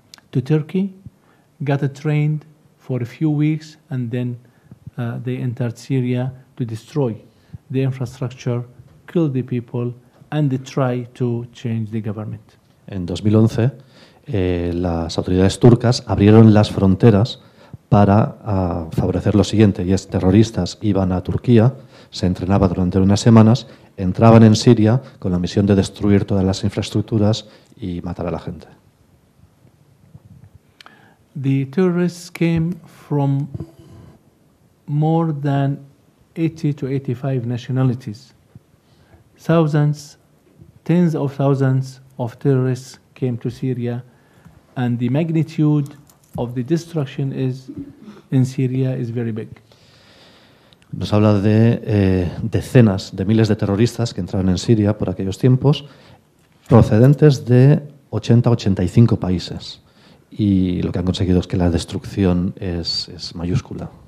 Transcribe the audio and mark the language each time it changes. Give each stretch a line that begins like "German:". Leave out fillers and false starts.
English: to Turkey, got trained for a few weeks, and then they entered Syria to destroy the infrastructure, kill the people, and they try to change the government.
Spanish: En 2011, las autoridades turcas abrieron las fronteras para favorecer lo siguiente, y es terroristas iban a Turquía, se entrenaba durante unas semanas, entraban en Siria con la misión de destruir todas las infraestructuras y matar a la gente.
English: The terrorists came from more than 80 to 85 nationalities. Thousands, tens of thousands of terrorists came to Syria, and the magnitude of the destruction in Syria is very big.
Spanish: Nos habla de decenas de miles de terroristas que entraron en Siria por aquellos tiempos, procedentes de 80 a 85 países. Y lo que han conseguido es que la destrucción es mayúscula.